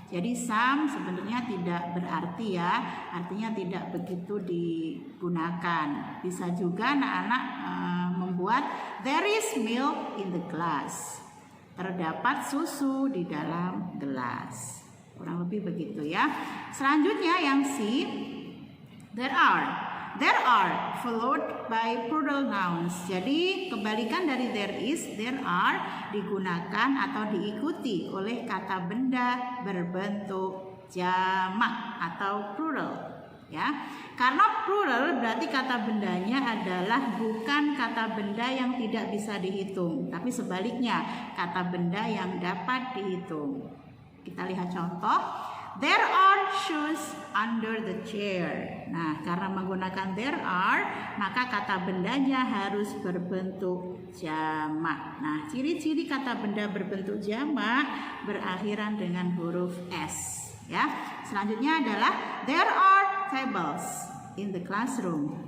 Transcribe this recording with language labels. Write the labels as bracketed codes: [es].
[id] Jadi some sebenarnya tidak berarti, ya, artinya tidak begitu digunakan. Bisa juga anak-anak membuat [en] there is milk in the glass. [id] Terdapat susu di dalam gelas. Kurang lebih begitu, ya. Selanjutnya yang C, there are. [en] There are followed by plural nouns. [id] Jadi kebalikan dari there is, there are digunakan atau diikuti oleh kata benda berbentuk jamak atau plural, ya. Karena plural berarti kata bendanya adalah bukan kata benda yang tidak bisa dihitung, tapi sebaliknya kata benda yang dapat dihitung. Kita lihat contoh. [en] There are shoes under the chair. [id] Nah, karena menggunakan there are, maka kata bendanya harus berbentuk jamak. Nah, ciri-ciri kata benda berbentuk jamak berakhiran dengan huruf S, ya. Selanjutnya adalah [en] there are tables in the classroom.